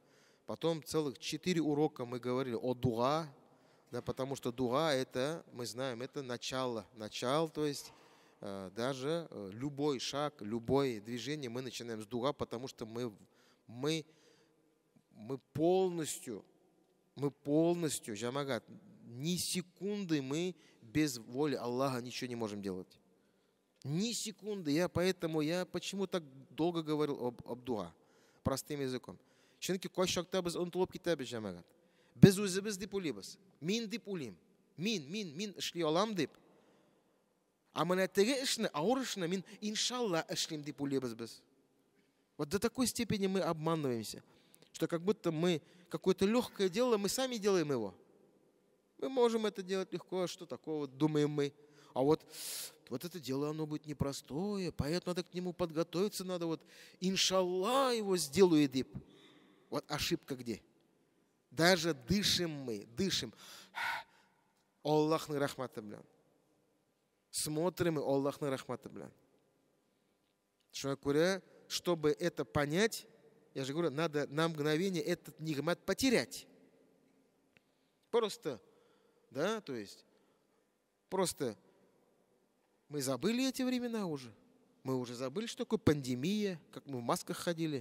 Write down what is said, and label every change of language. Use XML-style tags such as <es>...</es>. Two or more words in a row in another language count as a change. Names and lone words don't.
<ru>Потом целых 4 урока мы говорили о дуа, да, потому что дуа это, мы знаем, это начало, то есть даже любой шаг, любое движение мы начинаем с дуа, потому что мы полностью, жамагат, ни секунды мы без воли Аллаха ничего не можем делать. Ни секунды. Поэтому я почему так долго говорил об дуа, простым языком.</ru> <tt>Чөнки кайчакта без онтылып китәбез, җәмәгать. Без үзебез дип уйлыйбыз. Мин дип уйлыйм. Мин эшли алам дип. А менә теге эшне, авыр эшне мин иншалла эшлим дип уйлыйбыз без.</tt> <ru>Вот до такой степени мы обманываемся, что как будто мы какое-то легкое дело, мы сами делаем его. Мы можем это делать легко, что такого, думаем мы. А вот это дело, оно будет непростое, поэтому надо к нему подготовиться, надо вот иншалла его сделаю дип. Вот ошибка где? Даже дышим.</ru> <tt>Аллахның рахматы белән.</tt> <ru>Смотрим и</ru> <tt>Аллахның рахматы белән. Шуңа күрә,</tt> <ru>чтобы это понять, я же говорю, надо на мгновение этот нигмат потерять. Просто, да, то есть, просто мы забыли эти времена уже. Мы уже забыли, что такое пандемия, как мы в масках ходили.</ru>